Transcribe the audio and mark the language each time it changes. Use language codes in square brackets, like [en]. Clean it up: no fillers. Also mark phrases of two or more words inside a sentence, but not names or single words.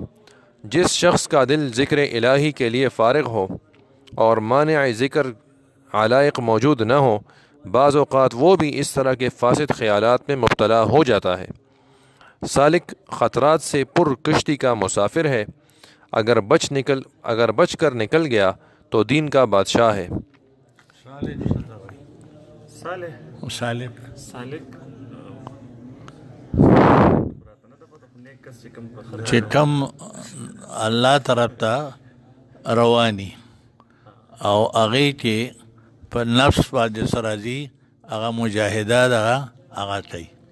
[ur] جس شخص کا دل ذکر الہی کے لیے فارغ ہو اور مانع ذکر علائق موجود نہ ہو، بعض اوقات وہ بھی اس طرح کے فاسد خیالات میں مبتلا ہو جاتا ہے۔ سالک خطرات سے پر کشتی کا مسافر ہے، اگر بچ کر نکل گیا تو دین کا بادشاہ ہے۔ [ps] چې کم الله طرف ته رواني او هغې چې په نفس باندې سره ځي هغه مجاهده ده، هغه کوي.